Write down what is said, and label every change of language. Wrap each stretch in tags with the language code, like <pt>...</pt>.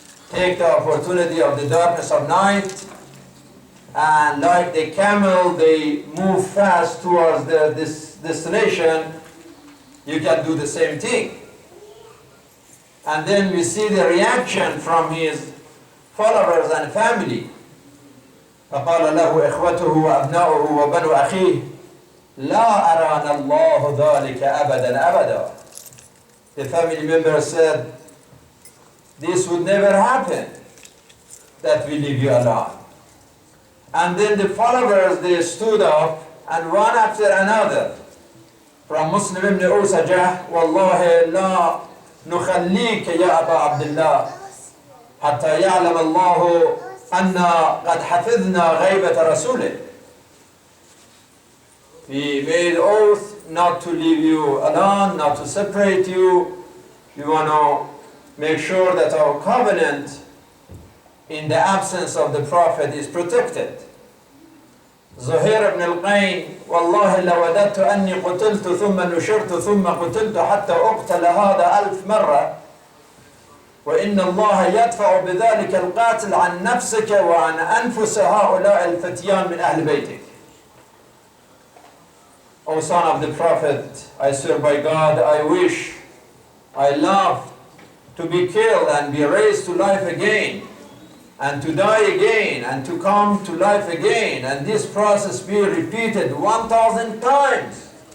<en>Take the opportunity of the darkness of night, and like the camel, they move fast towards this destination. You can do the same thing. And then we see the reaction from his followers and family.</en> <ar>فقال له إخوته وأبناؤه وبنو أخيه لا أرانا الله ذلك أبدا أبدا.</ar> <en>The family member said, this would never happen, that we leave you alone. And then the followers, they stood up, and one after another, from Muslim ibn Usajah, والله لا نخليك يا أبا عبد الله حتى يعلم الله أن قد حفظنا غيبة رسوله. We made oath not to leave you alone, not to separate you. We want to make sure that our covenant in the absence of the Prophet is protected.</en> <ar>زهير بن القين والله لوددت أني قتلت ثم نشرت ثم قتلت حتى أقتل هذا 1000 مرة وإن الله يدفع بذلك القاتل عن نفسك وعن أنفس هؤلاء الفتيان من أهل بيتك.</ar> <en>O son of the Prophet, I swear by God, I wish, I love to be killed and be raised to life again, and to die again, and to come to life again, and this process be repeated 1,000 times.</en>